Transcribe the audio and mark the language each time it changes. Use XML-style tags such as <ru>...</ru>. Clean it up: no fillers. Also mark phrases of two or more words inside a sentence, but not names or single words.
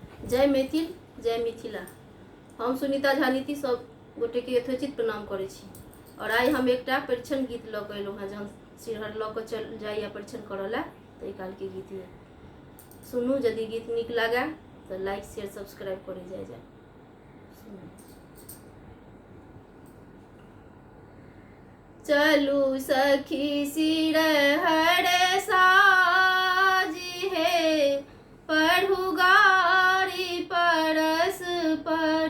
<mai>जय मैथिल जय मिथिला। हम सुनीता झा नीति सब गोटे के यथोचित प्रणाम करे छी। और आई हम एक परीक्षण गीत लऽ के अयलहुँ हँ, जहन सिरहर लऽ के चल जाइए परीक्षण करऽ ला ताहि काल के गीत है। सुनू, यदि गीत नीक लागे तो लाइक शेयर सब्सक्राइब करे जाए। चलू सखी सिरहर साजी है, पढ़ू गारी परस पर।</mai>